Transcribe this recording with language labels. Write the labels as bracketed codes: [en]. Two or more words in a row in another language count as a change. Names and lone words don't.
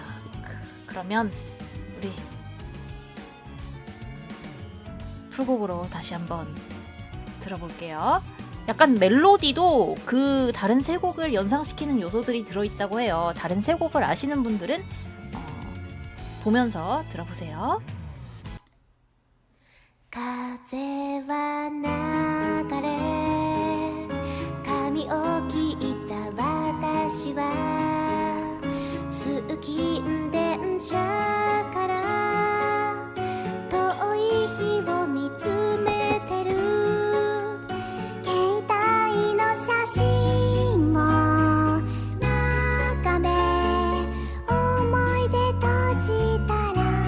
[ko] 그러면 우리 풀곡으로 다시 한번 들어볼게요. 약간 멜로디도 그 다른 세 곡을 연상시키는 요소들이 들어있다고 해요. 다른 세 곡을 아시는 분들은 보면서 들어보세요. [ja] 風は流れ髪を切った私は通勤電車から遠い日を見つめてる携帯の写真を眺め思い出閉じたら